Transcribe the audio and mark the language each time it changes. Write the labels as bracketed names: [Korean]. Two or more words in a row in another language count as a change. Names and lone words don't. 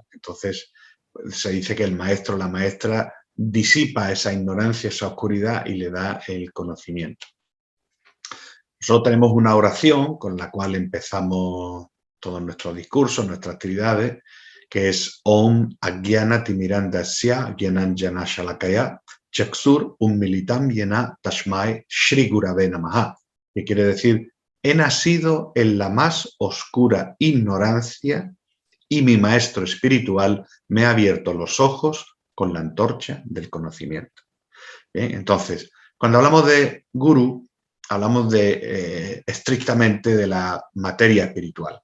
[Spanish] Entonces se dice que el maestro o la maestra disipa esa ignorancia, esa oscuridad y le da el conocimiento. Nosotros tenemos una oración con la cual empezamos todos nuestros discursos, nuestras actividades, que es [Sanskrit] Om Agyana Timirandasya Gyananjana Shalakaya Chaksur Militam Yena Tashmai Shri Gurave Namaha, [Spanish] que quiere decir, he nacido en la más oscura ignorancia y mi maestro espiritual me ha abierto los ojos con la antorcha del conocimiento. Bien, entonces, cuando hablamos de gurú, hablamos estrictamente de la materia espiritual.